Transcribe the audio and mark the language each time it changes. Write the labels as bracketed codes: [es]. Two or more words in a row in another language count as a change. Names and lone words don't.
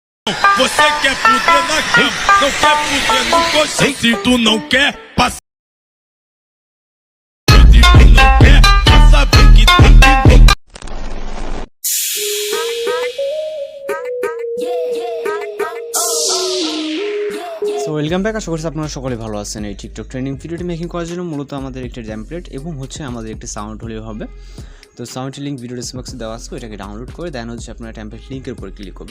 [pt] Você quer fuder na cama, não quer fuder no colchão. Se tu não quer, passa. Se tu não quer, passa bem que tá pedindo. [en] so welcome back. [bn] আশা করছি আপনারা সকলে ভালো আছেন। এই টিকটক ট্রেন্ডিং ভিডিওটি মেকিং করার জন্য মূলত আমাদের একটা টেমপ্লেট এবং হচ্ছে আমাদের একটি সাউন্ড হলেও হবে। তো [en] sound link video description [bn] দেওয়া আছে, এটাকে ডাউনলোড করে দেন হচ্ছে আপনারা [en] template link [bn] উপর ক্লিক করবেন।